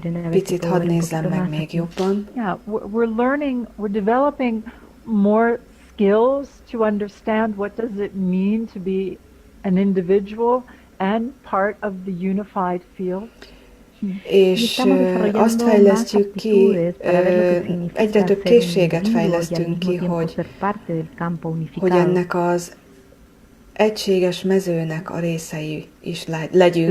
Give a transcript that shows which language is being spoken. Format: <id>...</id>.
<hu>Picit hadd nézzem meg még jobban.</hu> <en>Yeah, we're developing more skills to understand what does it mean to be an individual and part of the unified field.</en> <hu>És azt fejlesztjük ki, egyre több készséget fejlesztünk ki, hogy ennek az egységes mezőnek a részei is legyünk.</hu>